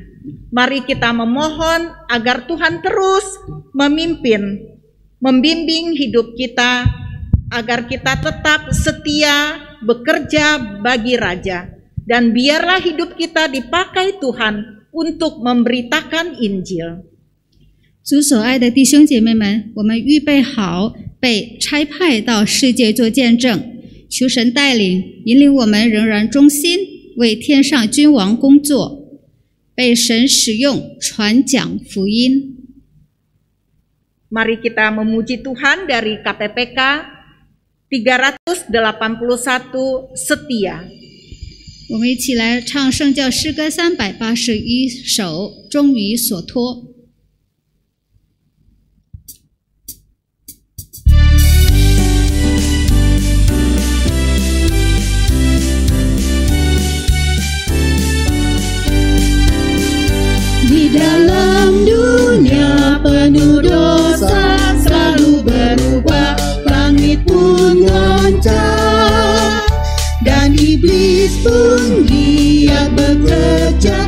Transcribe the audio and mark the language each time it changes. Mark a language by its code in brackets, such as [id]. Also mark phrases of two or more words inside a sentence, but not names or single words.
[id] Mari kita memohon agar Tuhan terus membimbing hidup kita, agar kita tetap setia bekerja bagi Raja. Dan biarlah hidup kita dipakai Tuhan untuk memberitakan Injil. [zh] 主所爱的弟兄姐妹们，我们预备好被差派到世界做见证，求神带领引领我们仍然忠心为天上君王工作，被神使用传讲福音。 [id] Mari kita memuji Tuhan dari KPPK 381 setia. [zh] 我们一起来唱圣教诗歌381首，忠于所托。 [id] Di dalam dunia penuh dosa selalu berubah, langit pun goncang dan iblis pun giat bekerja.